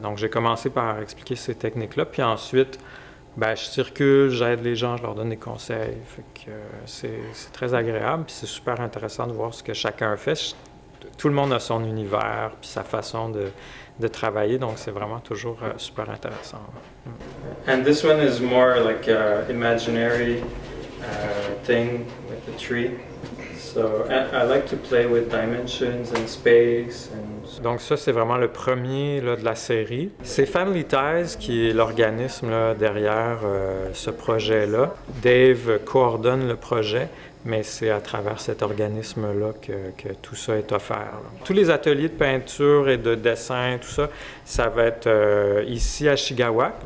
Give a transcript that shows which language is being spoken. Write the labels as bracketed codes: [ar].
[fr] Donc, j'ai commencé par expliquer ces techniques-là, puis ensuite, je circule, j'aide les gens, je leur donne des conseils. Fait que, c'est très agréable, puis c'est super intéressant de voir ce que chacun fait. Tout le monde a son univers puis sa façon de travailler, donc c'est vraiment toujours super intéressant. [en] And this one is more like a imaginary thing with the tree. So I like to play with dimensions and space. [fr] Donc ça, c'est vraiment le premier là, de la série. C'est Family Ties qui est l'organisme là, derrière ce projet-là. Dave coordonne le projet, mais c'est à travers cet organisme-là que tout ça est offert. Là. Tous les ateliers de peinture et de dessin, tout ça, ça va être ici à Chigawak.